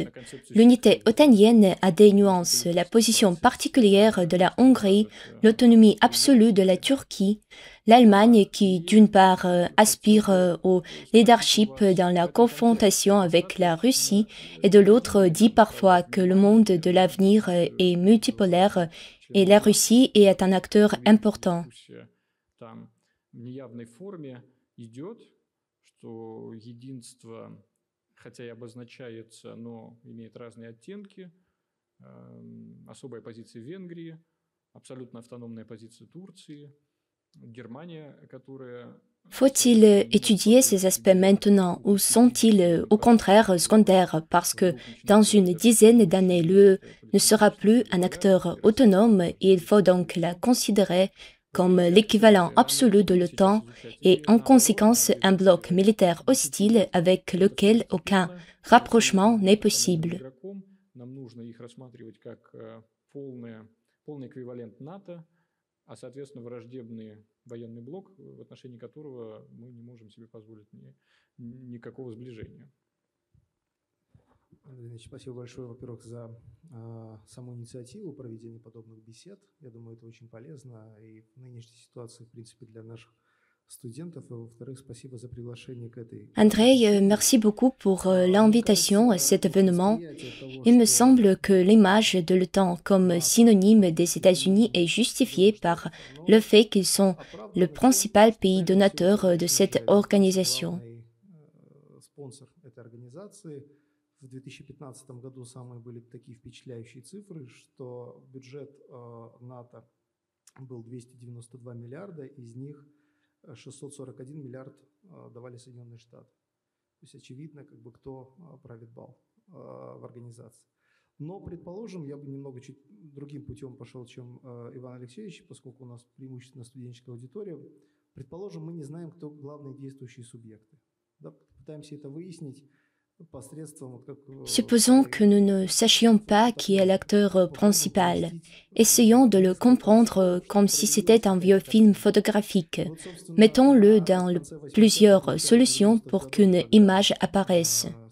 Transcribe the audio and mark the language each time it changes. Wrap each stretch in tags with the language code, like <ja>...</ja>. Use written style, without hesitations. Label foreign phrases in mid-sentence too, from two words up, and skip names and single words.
<fr>L'unité otanienne a des nuances, la position particulière de la Hongrie, l'autonomie absolue de la Turquie, l'Allemagne qui, d'une part, aspire au leadership dans la confrontation avec la Russie et de l'autre dit parfois que le monde de l'avenir est multipolaire et la Russie est un acteur important.</fr> <ru>Что единство, хотя и обозначается, но имеет разные оттенки. Особая позиция Венгрии, абсолютно автономная позиция Турции, Германия, которая...</ru> <fr>Faut-il étudier ces aspects maintenant ou sont-ils au contraire secondaires parce que dans une dizaine d'années, l'UE ne sera plus un acteur autonome et il faut donc la considérer comme l'équivalent absolu de l'OTAN et en conséquence un bloc militaire hostile avec lequel aucun rapprochement n'est possible.</fr> <ru>Нам нужно их рассматривать как полный эквивалент НАТО, а соответственно враждебный военный блок, в отношении которого мы не можем себе позволить никакого сближения. Спасибо большое, во-первых, за саму инициативу проведения подобных бесед. Я думаю, это очень полезно и в нынешней ситуации, в принципе, для наших студентов. И, во-вторых, спасибо за приглашение к этой...</ru> <fr>André, merci beaucoup pour l'invitation à cet événement. Il me semble que l'image de l'OTAN comme synonyme des États-Unis est justifiée par le fait qu'ils sont le principal pays donateur de cette organisation.</fr> <ru>В 2015 году самые были такие впечатляющие цифры, что бюджет НАТО был 292 миллиарда, из них 641 миллиард давали Соединенные Штаты. То есть очевидно, как бы кто правит бал в организации. Но, предположим, я бы немного чуть другим путем пошел, чем Иван Алексеевич, поскольку у нас преимущественно студенческая аудитория. Предположим, мы не знаем, кто главные действующие субъекты. Да? Пытаемся это выяснить.</ru> <fr>Supposons que nous ne sachions pas qui est l'acteur principal. Essayons de le comprendre comme si c'était un vieux film photographique. Mettons-le dans plusieurs solutions pour qu'une image apparaisse.</fr>